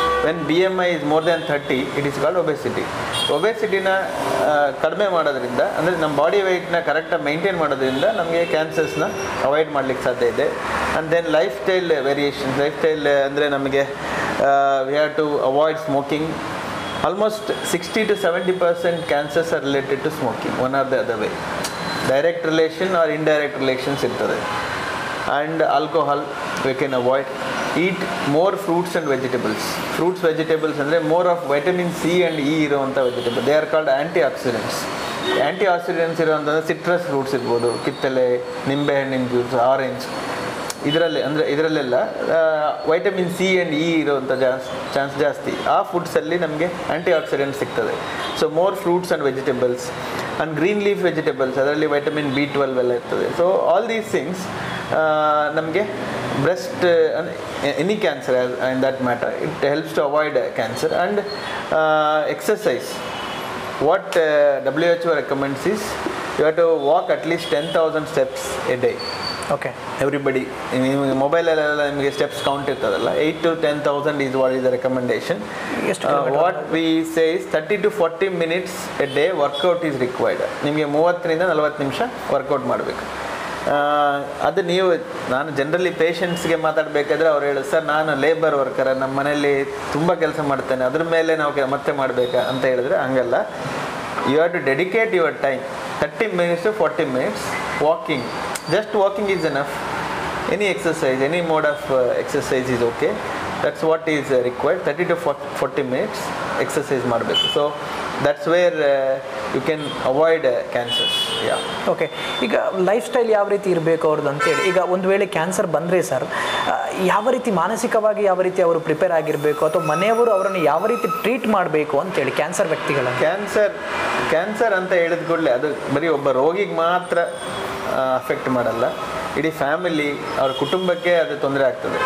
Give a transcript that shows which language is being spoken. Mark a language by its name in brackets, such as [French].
[English] When BMI is more than 30, it is called obesity. [Kannada] ಒಬೆಸಿಟಿನ ಕಡಿಮೆ ಮಾಡೋದ್ರಿಂದ, ಅಂದರೆ ನಮ್ಮ ಬಾಡಿ ವೆಯ್ಟ್ನ ಕರೆಕ್ಟಾಗಿ ಮೇಂಟೈನ್ ಮಾಡೋದ್ರಿಂದ ನಮಗೆ ಕ್ಯಾನ್ಸರ್ಸ್ನ ಅವಾಯ್ಡ್ ಮಾಡಲಿಕ್ಕೆ ಸಾಧ್ಯ ಇದೆ. [English] And then lifestyle variation. Lifestyle [Kannada] ಅಂದರೆ ನಮಗೆ [English] We have to avoid smoking. Almost 60 to 70% cancers are related to smoking, one or the other way. Direct relation or indirect relations [Kannada] irtade. [English] And alcohol we can avoid. Eat more fruits and vegetables. Fruits, vegetables [Kannada] andre [English] more of vitamin C and E [Kannada] iruvanta [English] vegetable. They are called antioxidants. Antioxidants iruvanta citrus fruits [Kannada] irbodu, kittale, nimbe hಣ್ಣಿನ [English] Juice, orange. [Kannada] ಇದರಲ್ಲೆಲ್ಲ vitamin C and E ಇರೋವಂಥ chance ಜಾಸ್ತಿ. ಆ ಫುಡ್ಸಲ್ಲಿ ನಮಗೆ ಆ್ಯಂಟಿ accident ಸಿಗ್ತದೆ. [English] so more fruits and vegetables and green leaf vegetables, [Kannada] ಅದರಲ್ಲಿ vitamin B12 ಎಲ್ಲ ಇರ್ತದೆ. [English] so all these things [Kannada] ನಮಗೆ [English] Breast any cancer in that matter, it helps to avoid cancer. And exercise. What WHO recommends is you have to walk at least 10,000 steps a day. Okay. Everybody [Kannada] ನಿಮಗೆ ಮೊಬೈಲಲ್ಲೆಲ್ಲ ನಿಮಗೆ steps count ಇರ್ತದಲ್ಲ, [English] 8 to 10,000 is what is the recommendation. What we say is 30 to 40 minutes a day workout is required. [Kannada] ನಿಮಗೆ 30 to 40 ನಿಮಿಷ workout ಮಾಡಬೇಕು. ಅದು ನೀವು, ನಾನು generally ಪೇಷಂಟ್ಸ್ಗೆ ಮಾತಾಡಬೇಕಾದ್ರೆ ಅವ್ರು ಹೇಳೋದು, ಸರ್ ನಾನು ಲೇಬರ್ ವರ್ಕರ್, ನಮ್ಮ ಮನೆಯಲ್ಲಿ ತುಂಬ ಕೆಲಸ ಮಾಡ್ತೇನೆ, ಅದ್ರ ಮೇಲೆ ನಾವು ಮತ್ತೆ ಮಾಡಬೇಕಾ ಅಂತ ಹೇಳಿದ್ರೆ ಹಂಗಲ್ಲ. [English] You have to dedicate your time 30 minutes to 40 minutes walking. Just walking is enough. Any exercise, any mode of exercise is okay. That's what is required. 30 to 40 minutes exercise [Kannada] ಮಾಡಬೇಕು. [English] So that's where you can avoid cancers. Yeah. Okay. [Kannada] ಈಗ life style ಯಾವ ರೀತಿ ಇರಬೇಕು ಅವ್ರದ್ದು ಅಂತೇಳಿ, ಈಗ ಒಂದು ವೇಳೆ ಕ್ಯಾನ್ಸರ್ ಬಂದರೆ ಸರ್ ಯಾವ ರೀತಿ ಮಾನಸಿಕವಾಗಿ ಯಾವ ರೀತಿ ಅವರು ಪ್ರಿಪೇರ್ ಆಗಿರಬೇಕು, ಅಥವಾ ಮನೆಯವರು ಅವರನ್ನು ಯಾವ ರೀತಿ ಟ್ರೀಟ್ ಮಾಡಬೇಕು ಅಂತೇಳಿ ಕ್ಯಾನ್ಸರ್ ವ್ಯಕ್ತಿಗಳ? ಕ್ಯಾನ್ಸರ್ ಅಂತ ಹೇಳಿದ ಕೂಡಲೇ ಅದು ಬರೀ ಒಬ್ಬ ರೋಗಿಗೆ ಮಾತ್ರ ಅಫೆಕ್ಟ್ ಮಾಡಲ್ಲ, ಇಡೀ ಫ್ಯಾಮಿಲಿ, ಅವ್ರ ಕುಟುಂಬಕ್ಕೆ ಅದು ತೊಂದರೆ ಆಗ್ತದೆ.